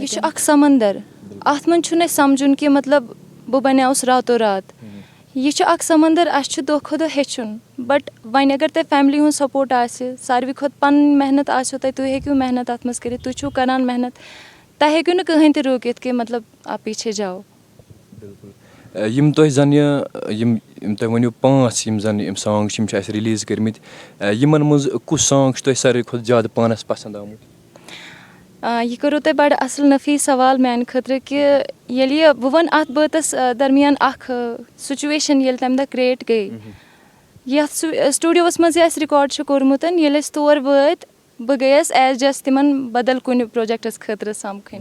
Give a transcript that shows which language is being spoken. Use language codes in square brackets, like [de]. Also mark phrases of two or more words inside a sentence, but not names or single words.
[ks] یہِ چھُ اَکھ سمندر اَتھ منٛز چھُنہٕ اَسہِ سَمجھُن کہِ مطلب بہٕ بَنیٛاوُس راتو رات. یہِ چھُ اَکھ سمندر اَسہِ چھُ دۄہ کھۄتہٕ دۄہ ہیٚچھُن بَٹ وۄنۍ اگر تۄہہِ فیملی ہُنٛد سپوٹ آسہِ ساروی کھۄتہٕ پَنٕنۍ محنت آسیو تۄہہِ تُہۍ ہیٚکِو محنت اَتھ منٛز کٔرِتھ تُہۍ چھُو کَران محنت تۄہہِ ہیٚکِو نہٕ کٕہٕنۍ تہِ روٗکِتھ کہِ مطلب [ur] آپ پیچھے جاو. [ks] یِم تۄہہِ زَن یِم تۄہہِ ؤنِو 5 یِم زَن یِم سانٛگ چھِ یِم چھِ اَسہِ رِلیٖز کٔرمٕتۍ یِمَن منٛز کُس سانٛگ چھُ تۄہہِ ساروی کھۄتہٕ زیادٕ پانَس پَسنٛد آمُت؟ یہِ کوٚروٕ تۄہہِ بَڑٕ اَصٕل نفیٖس سوال میٛانہِ خٲطرٕ کہِ ییٚلہِ یہِ بہٕ وَنہٕ اَتھ بٲتَس درمیان اَکھ سُچویشَن ییٚلہِ تَمہِ دۄہ کِرٛییٹ گٔے یَتھ سٹوٗڈیوَس منٛز یہِ اَسہِ رِکاڈ چھُ کوٚرمُت ییٚلہِ أسۍ تور وٲتۍ بہٕ گٔیَس [en] as just [ks] تِمَن بدل کُنہِ پرٛوجَکٹَس خٲطرٕ سَمکھٕنۍ.